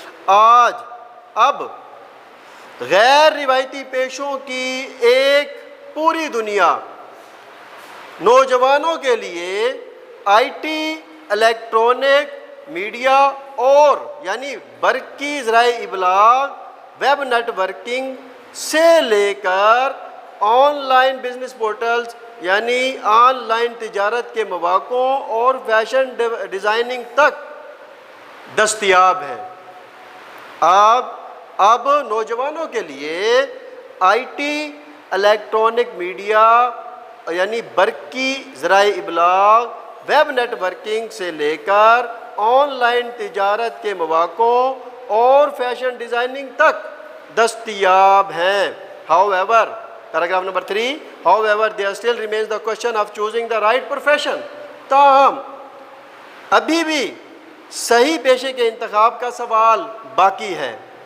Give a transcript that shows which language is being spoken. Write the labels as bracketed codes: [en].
[ur] آج اب غیر روایتی پیشوں کی ایک پوری دنیا نوجوانوں کے لیے آئی ٹی، الیکٹرانک میڈیا اور یعنی برقی ذرائع ابلاغ، ویب نیٹ ورکنگ سے لے کر آن لائن بزنس پورٹلز یعنی آن لائن تجارت کے مواقعوں اور فیشن ڈیزائننگ تک دستیاب ہے. اب نوجوانوں کے لیے آئی ٹی، الیکٹرانک میڈیا یعنی برقی ذرائع ابلاغ، ویب نیٹ ورکنگ سے لے کر آن لائن تجارت کے مواقعوں اور فیشن ڈیزائننگ تک دستیاب ہیں. [en] However, paragraph number 3, however, there still remains the question of choosing the right profession. [ur] تاہم ابھی بھی صحیح پیشے کے انتخاب کا سوال باقی ہے.